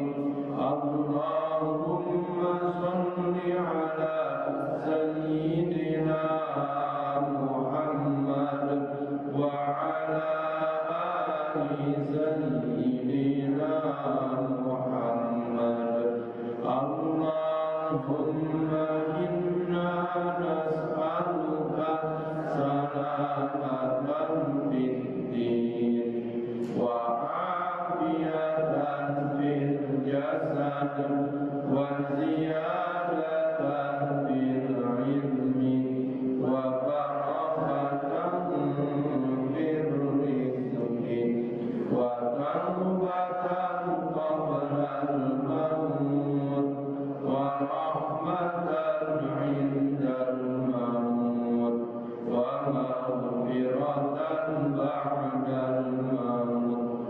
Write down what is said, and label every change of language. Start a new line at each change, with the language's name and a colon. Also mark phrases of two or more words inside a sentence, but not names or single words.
Arabic: اللهم صل على سيدنا محمد وعلى آل سيدنا محمد. اللهم إنا نسألك سلامة في الدين و وعافية في الجسد وزيادة في العلم وبركة في الرزق وتوبة قبل الموت ورحمة عند الموت ومغفرة بعد الموت.